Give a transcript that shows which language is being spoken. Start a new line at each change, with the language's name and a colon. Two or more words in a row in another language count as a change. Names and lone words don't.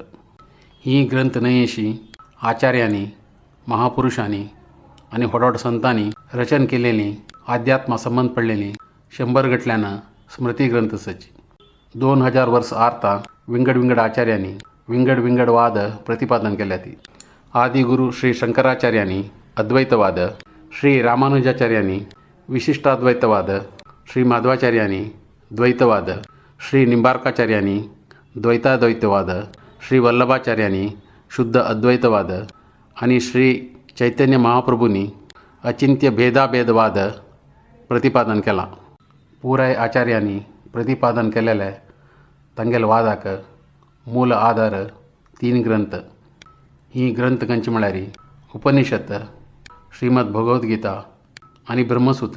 Konkani: ही ग्रंथ न्हय अशी आचार्यांनी, महापुरुषांनी आनी व्हड संतांनी रचन केलेली अध्यात्मा संबंध पडलेली 100 गटल्यान स्मृती ग्रंथ आसाची. 2000 वर्स आर्ता विंगड आचार्यांनी विंगड वाद प्रतिपादन केल्या ती. आदिगुरू श्री शंकराचार्यांनी अद्वैतवाद, श्री रामानुजाचार्यांनी विशिष्टाद्वैतवाद, श्री माधवाचार्यांनी द्वैतवाद, श्री निंबार्काचार्यांनी द्वैताद्वैतवाद, श्री वल्लभाचार्यांनी शुद्ध अद्वैतवाद आणि श्री चैतन्य महाप्रभूंनी अचिंत्य भेदाभेदवाद प्रतिपादन केला. पुराय आचार्यांनी प्रतिपादन केलेले तांगेल वादाक मूल आधार 3 ग्रंथ. ही ग्रंथ खंयची म्हळ्यार उपनिषद, श्रीमद भगवद्गीता आणि ब्रह्मसूत्र.